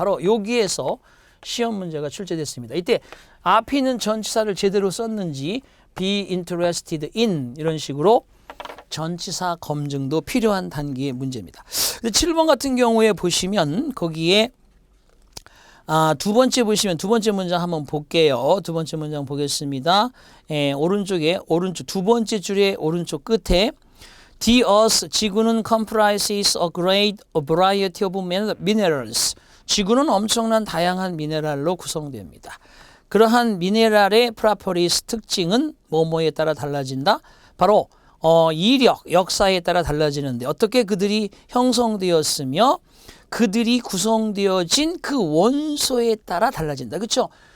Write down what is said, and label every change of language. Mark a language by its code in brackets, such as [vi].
[ko] 바로 여기에서 시험 문제가 출제됐습니다. 이때 앞에 있는 전치사를 제대로 썼는지 be interested in 이런 식으로 전치사 검증도 필요한 단계의 문제입니다. 7번 같은 경우에 보시면 거기에 두 번째 보시면 두 번째 문장 한번 볼게요. 두 번째 문장 보겠습니다. 오른쪽 두 번째 줄의 오른쪽 끝에 [en] The Earth, [ko] 지구는 [en] comprises a great variety of minerals. [ko] 지구는 엄청난 다양한 미네랄로 구성됩니다. 그러한 미네랄의 properties, 특징은 뭐뭐에 따라 달라진다. 바로 이력, 역사에 따라 달라지는데 어떻게 그들이 형성되었으며 그들이 구성되어진 그 원소에 따라 달라진다. 그렇죠?